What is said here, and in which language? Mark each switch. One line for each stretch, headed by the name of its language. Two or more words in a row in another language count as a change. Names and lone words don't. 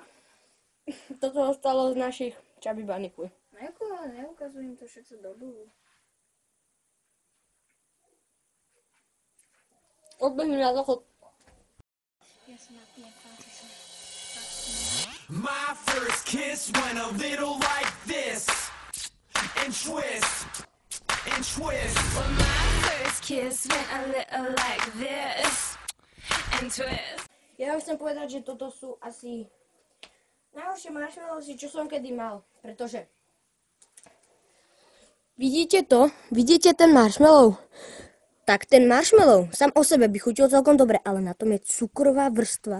Slovak: Toto ostalo z našich Chubby Bunny. Neukazujem to všetko do dolu. Odbehni na záchod. Ja si napijem páči.
English: My first kiss went a little like this, and twist, and twist. Well, my first kiss went a little like this, and twist.
Slovak: Ja chcem povedať, že toto sú asi najhoršie marshmallowsy, čo som kedy mal, pretože vidíte to? Vidíte ten marshmallow? Tak ten marshmallow sám o sebe by chutil celkom dobre, ale na tom je cukrová vrstva.